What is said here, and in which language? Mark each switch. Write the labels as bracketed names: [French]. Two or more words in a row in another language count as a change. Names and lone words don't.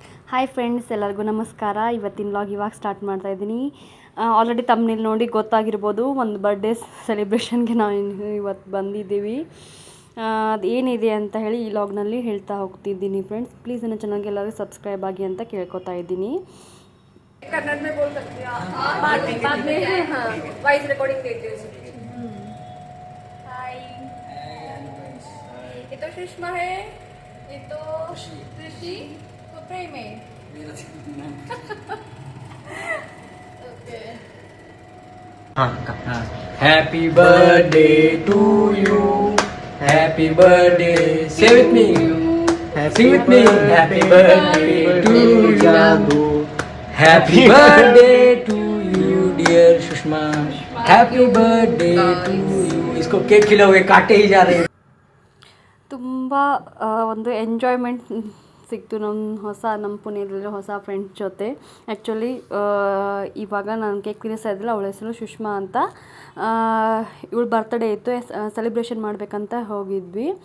[Kannada] ಹಾಯ್ ಫ್ರೆಂಡ್ಸ್, ಎಲ್ಲರಿಗೂ ನಮಸ್ಕಾರ. ಇವತ್ತಿನ ವ್ಲಾಗ್ ಇವಾಗ ಸ್ಟಾರ್ಟ್ ಮಾಡ್ತಾ ಇದ್ದೀನಿ. ಆಲ್ರೆಡಿ ತಮ್ಮನೇಲಿ ನೋಡಿ ಗೊತ್ತಾಗಿರ್ಬೋದು, ಒಂದು ಬರ್ಡೇ ಸೆಲೆಬ್ರೇಷನ್ಗೆ ನಾವು ಇವತ್ತು ಬಂದಿದ್ದೀವಿ. ಅದೇನಿದೆ ಅಂತ ಹೇಳಿ ಈ ವ್ಲಾಗ್ನಲ್ಲಿ ಹೇಳ್ತಾ ಹೋಗ್ತಿದ್ದೀನಿ ಫ್ರೆಂಡ್ಸ್. ಪ್ಲೀಸ್ ನನ್ನ ಚಾನಲ್ಗೆ ಎಲ್ಲರೂ ಸಬ್ಸ್ಕ್ರೈಬ್ ಆಗಿ ಅಂತ ಕೇಳ್ಕೊತಾ ಇದ್ದೀನಿ. [Hindi] कन्नड़ में बोल सकते हैं बाद में हाँ [English] voice recording [Hindi] देते हैं। हाय, ये तो सुषमा है, ये तो कृषि, तो प्रेम है। ओके, [English] Happy birthday to you. Happy birthday. Say with me. Sing with me. Happy birthday to you. Happy birthday to you dear सुषमा. Happy birthday to you. [Hindi] इसको केक खिलाओगे, काटे ही जा रहे हैं. [Kannada] ತುಂಬ ಒಂದು ಎಂಜಾಯ್ಮೆಂಟ್ ಸಿಕ್ತು ನಮ್ಮ ಪುಣೆಯಲ್ಲಿರೋ ಹೊಸ ಫ್ರೆಂಡ್ಸ್ ಜೊತೆ. ಆ್ಯಕ್ಚುಲಿ ಇವಾಗ ನಾನು ಕೇಕ್ ತಿನ್ನಿಸ್ತಾ ಇದ್ದಿಲ್ಲ, ಅವಳ ಹೆಸರು ಸುಷ್ಮಾ ಅಂತ. ಇವಳು ಬರ್ತ್ಡೇ ಇತ್ತು, ಸೆಲೆಬ್ರೇಷನ್ ಮಾಡಬೇಕಂತ ಹೋಗಿದ್ವಿ.